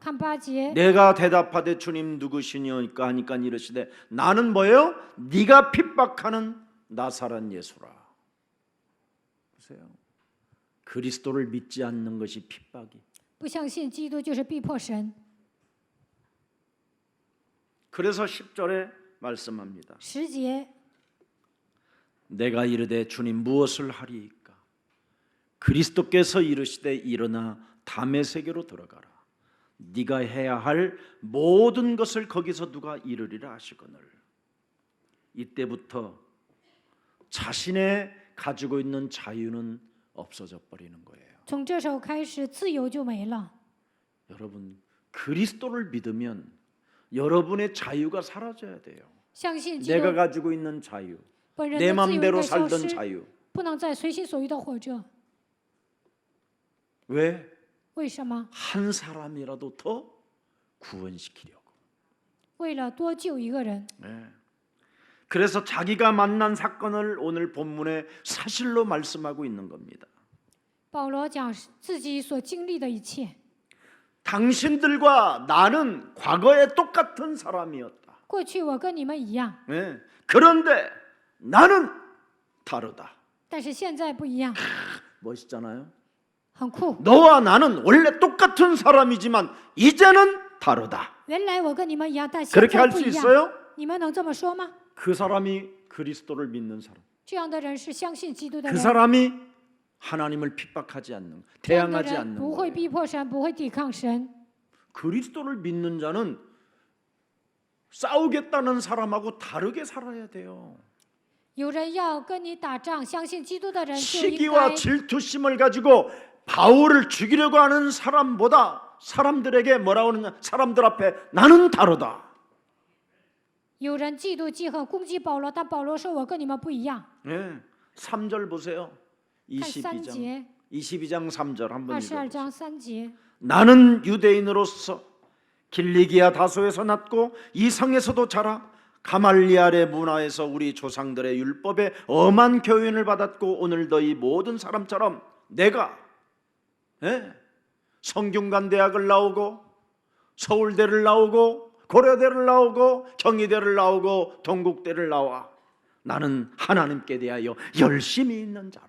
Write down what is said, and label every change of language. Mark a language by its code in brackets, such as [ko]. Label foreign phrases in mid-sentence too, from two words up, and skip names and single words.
[zh] 看8节， [ko] 내가 대답하되 주님 누구시니까 하니까 이르시되 나는 뭐예요? 네가 핍박하는 나사렛 예수라. 보세요. 그리스도를 믿지 않는 것이 핍박이. [zh] 不相信基督就是逼迫神。 [ko] 그래서 10절에 말씀합니다. [zh] 10节， [ko] 내가 이르되 주님 무엇을 하리이까? 그리스도께서 이르시되 일어나 다메섹으로 들어가라. 네가 해야 할 모든 것을 거기서 누가 이르리라 하시거늘. 이때부터 자신의 가지고 있는 자유는 없어져 버리는 거예요. [zh] 从这时候开始，自由就没了。 [ko] 여러분 그리스도를 믿으면 여러분의 자유가 사라져야 돼요. [zh] 相信基 [ko] 내가 [zh] 督， [ko] 가지고 있는 자유, [zh] 本人 [ko] 내 [zh] 的自由应 [ko] 맘대로 [zh] 该消 [ko] 살던 [zh] 失， [ko] 자유. [zh] 不能再随心所欲的活着。 [ko] 왜? [zh] 为什么？ [ko] 한 사람이라도 더 구원시키려고. [zh] 为了多救一个人。 [ko] 네. 그래서 자기가 만난 사건을 오늘 본문에 사실로 말씀하고 있는 겁니다. [zh] 保罗讲自己所经历的一切。 [ko] 당신들과 나는 과거에 똑같은 사람이었다. [zh] 过去我跟你们一样， [ko] 네. 그런데 나는 다르다. [zh] 但是现在不一样， [ko] 멋있잖아요. [zh] 很酷。 [ko] 너와 나는 원래 똑같은 사람이지만 이제는 다르다. [zh] 原来我跟你们一样，但现 [ko] 그렇게 [zh] 在 [ko] 할 [zh] 不 [ko] 수 [zh] 一样。 [ko] 있어요? [zh] 你们能这么说吗？ [ko] 그 사람이 그리스도를 믿는 사람. [zh] 这样的人是相信基督的 [ko] 그 [zh] 人， [ko] 사람이 하나님을 핍박하지 않는, [zh] 这样的 [ko] 대항하지 [zh] 人 [ko] 않는 [zh] 不会 [ko] 거예요. [zh] 逼迫神，不会抵抗神。 [ko] 그리스도를 믿는 자는 싸우겠다는 사람하고 다르게 살아야 돼요. [zh] 有人要跟你打仗，相信基督的人就应 [ko] 시기와 [zh] 该 [ko] 질투심을 가지고 바울을 죽이려고 하는 사람보다 사람들에게 뭐라고 하느냐? 사람들 앞에 나는 다르다. [zh] 有人嫉妒记恨攻击保罗，但保罗说我跟你们不一样。 [ko] 예, 3절 보세요. [zh] 看3 [ko] 22장. [zh] 节， [ko] 22장 3절 한번 [zh] 22 [ko] 읽어보세요. [zh] 章3节。 [ko] 나는 유대인으로서 길리기아 다소에서 났고 이 성에서도 자라 가말리알의 문화에서 우리 조상들의 율법에 엄한 교훈을 받았고 오늘 너희 모든 사람처럼 내가 성균관대학을 나오고 서울대를 나오고 고려대를 나오고 경희대를 나오고 동국대를 나와 나는 하나님께 대하여 열심히 있는 자라.